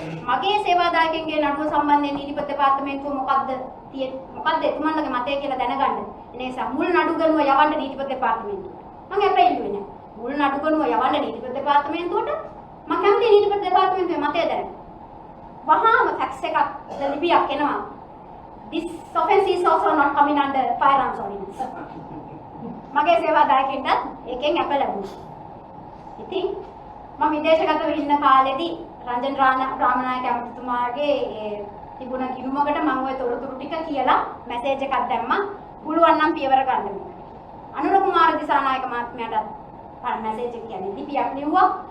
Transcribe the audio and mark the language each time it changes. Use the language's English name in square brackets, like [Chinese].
[Sinhala] මගේ සේවාදායකයන්ගේ නඩුව සම්බන්ධයෙන් නීතිපති දෙපාර්තමේන්තුව මොකද්ද එතුමන්ලගේ මතය කියලා දැනගන්න. ඒ නිසා මුල් නඩු ගනුව යවන්න නීතිපති දෙපාර්තමේන්තුවට. මම අපේ ඉල්ලුවේ නැහැ. මුල් නඩු කරනවා යවන්න නීතිපති දෙපාර්තමේන්තුවට මම කැමති නීතිපති දෙපාර්තමේන්තුවේ මතය දැනගන්න. වහාම ෆැක්ස් එකක් ලිපියක් එනවා. [English] This offense is also not coming under firearms ordinance. [Sinhala] මගේ සේවාදායකින්ට ඒකෙන් අප ලැබුණා. ඉතින් මම විදේශගතව ඉන්න කාලෙදී රංජන් රාමනායක ඇමතිතුමාගේ තිබුණ කිනුමකට මම ওই තොරතුරු ටික කියලා මැසේජ් එකක් දැම්මා. පුළුවන් නම් පියවර ගන්න මේක. අනුර කුමාර දිසානායක මහත්මයාට මැසේජ් එක කියන්නේ ලිපියක් ලිව්වා.